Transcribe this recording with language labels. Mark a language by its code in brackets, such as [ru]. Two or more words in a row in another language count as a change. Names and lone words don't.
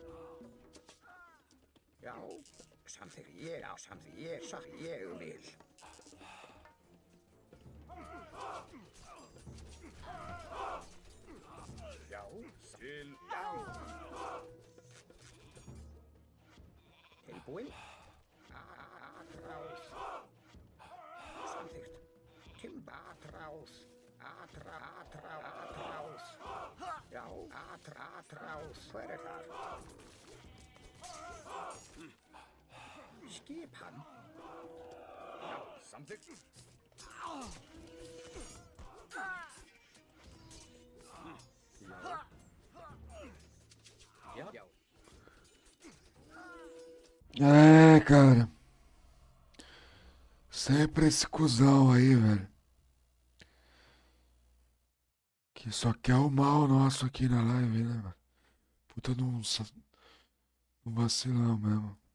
[is] Já. Samþykkt. Ég á samþykkt. Ég satt. Ég vil. Já. Til. Já. Tilbúin. [pt] Atrás. Atrás. Já, atrás. [is] Hver þar? Skip hann. Já, samþykkt. Já. Já. [pt] É, cara. Sempre esse cuzão aí, velho. Que só quer o mal nosso aqui na live, né, mano? Puta de um vacilão mesmo.